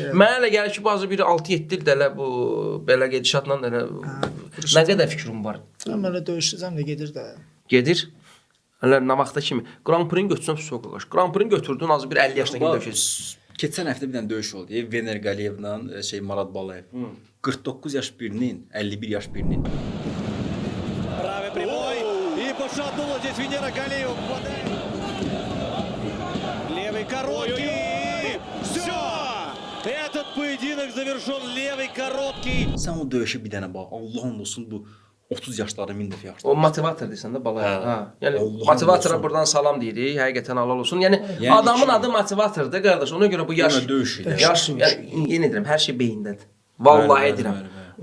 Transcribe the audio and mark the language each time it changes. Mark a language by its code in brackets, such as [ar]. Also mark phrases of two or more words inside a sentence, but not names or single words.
[az] Mənə elə gəlir ki, bazı biri 6-7 ildə elə bu belə gedişatla elə nə qədər fikrim var. Mən elə döyüşəcəm də gedir də. Gedir. Hələ nə vaxta kimi Grand Prix götürsən psixo qardaş. Grand Prix götürdün azı bir 50 yaşına kimi döyüşəcəksən. Keçən həftə bir dənə döyüş oldu. Vener Qaliyevlə Marad Balayev. 49 yaş birinin, 51 yaş birinin. [ru] Правый прямой. И пошатнула здесь Венера Галиева. Левый короткий. Все! Этот поединок завершен левый короткий. [az] Sən o döyüşə bir dənə bax. Allahın olsun bu 30 yaşlarda min dəfə yaşlı. O motivator desən də balaya. Ha. Yəni Allah'ın motivatora olsun. buradan salam deyirik. Həqiqətən halal olsun. Yəni Yəni adamın ki- adı motivatordur qardaş. Ona görə bu yaş Yəni döyüş idi. yaş yəni yenə deyirəm, hər şey beyindədir. Vallahi Bəli, deyirəm. bəli, bəli.